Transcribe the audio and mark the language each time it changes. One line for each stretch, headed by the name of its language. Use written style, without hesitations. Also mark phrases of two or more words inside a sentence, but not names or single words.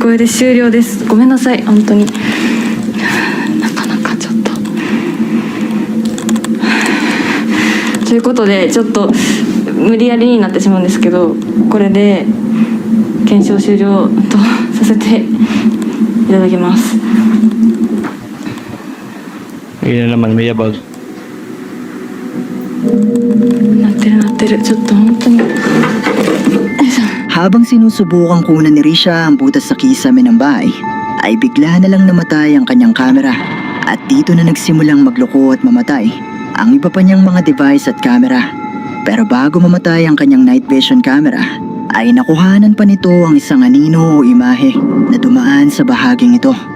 Japanese: これで終了です。ごめんなさい本当に。なかなかちょっとということでちょっと無理やりになってしまうんですけど、これで検証終了とさせていただきます。
Filipino: Ayun na naman, may yabag.
Japanese: なってるちょっと本当に。
Filipino: Habang sinusubukang kunan ni Risha ang butas sa kisame ng bahay, ay bigla na lang namatay ang kanyang kamera. At dito na nagsimulang magloko at mamatay ang iba pa niyang mga device at camera. Pero bago mamatay ang kanyang night vision camera, ay nakuhanan pa nito ang isang anino o imahe na dumaan sa bahaging ito.